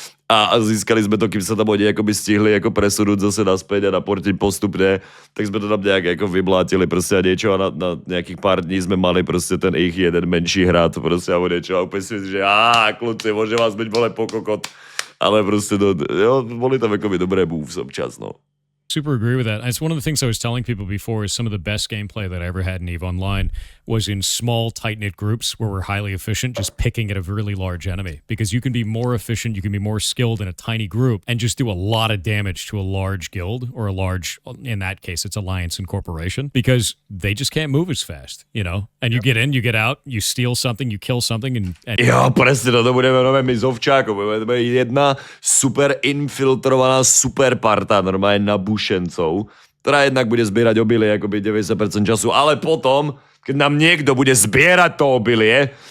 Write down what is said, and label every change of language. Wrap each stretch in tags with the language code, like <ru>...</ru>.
<sk>A získali sme to, kým sa tam oni akoby stihli ako presunúť zase naspäť a naportiť postupne, tak sme to tam nejak ako vymlátili proste a niečo a na nejakých pár dní sme mali proste ten ich jeden menší hrad proste alebo niečo a úplne si myslím, že kľudci, môže vás byť vole pokokot. Ale proste boli tam akoby dobré moves občas, no.</sk> <en>Super agree with that. It's one of the things I was telling people before is some of the best gameplay that I ever had in EVE Online was in small, tight-knit groups where we're highly efficient, just picking at a really large enemy. Because you can be more efficient, you can be more skilled in a tiny group and just do a lot of damage to a large guild or a large, in that case, it's alliance and corporation because they just can't move as fast, you know? And you get in, you get out, you steal something, you kill something and</en> <sk>Jo, presne, to budeme nové my z ovčákov. Budeme jedna super infiltrovaná super parta, normálne na bušencov, ktorá jednak bude zbierať obilie akoby 90% času, ale potom, keď nám niekto bude zbierať to obilie,</sk>